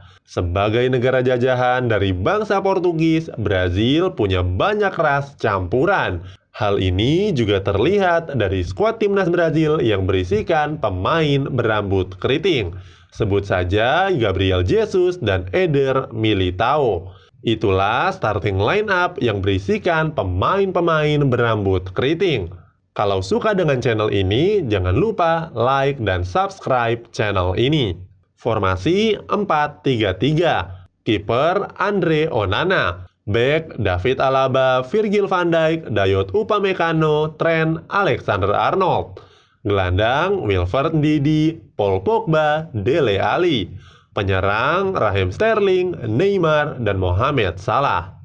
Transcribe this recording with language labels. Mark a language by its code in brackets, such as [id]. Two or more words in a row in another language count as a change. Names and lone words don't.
[id] Sebagai negara jajahan dari bangsa Portugis, Brazil punya banyak ras campuran. Hal ini juga terlihat dari skuad timnas Brazil yang berisikan pemain berambut keriting. Sebut saja Gabriel Jesus dan Eder Militao. Itulah [en] starting line up [id] yang berisikan pemain-pemain berambut keriting. Kalau suka dengan channel ini, jangan lupa like dan subscribe channel ini. Formasi 4-3-3. Kiper Andre Onana. Bek David Alaba, Virgil van Dijk, Dayot Upamecano, Trent Alexander-Arnold. Gelandang Wilfred Ndidi, Paul Pogba, Dele Alli. Penyerang Raheem Sterling, Neymar, dan Mohamed Salah.